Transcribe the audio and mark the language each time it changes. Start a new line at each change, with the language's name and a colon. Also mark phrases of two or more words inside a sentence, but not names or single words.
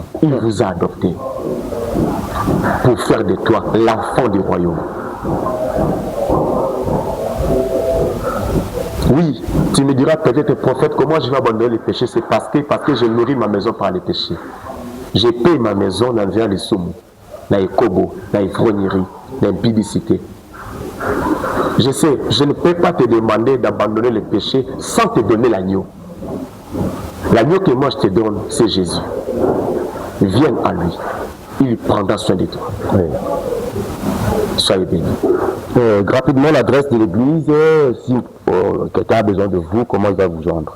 French: Il vous a adopté pour faire de toi l'enfant du royaume. Oui, tu me diras peut-être, prophète, comment je vais abandonner les péchés? C'est parce que je nourris ma maison par les péchés. Je paye ma maison dans les soumous.
Lingala: na ekobo, na ivrognerie, na impudicité.
French: Je sais, je ne peux pas te demander d'abandonner le péché sans te donner l'agneau. L'agneau que moi je te donne, c'est Jésus. Viens à lui. Il prendra soin de toi. Oui. Soyez bénis. Rapidement, l'adresse de l'église, si quelqu'un a besoin de vous, comment il va vous joindre?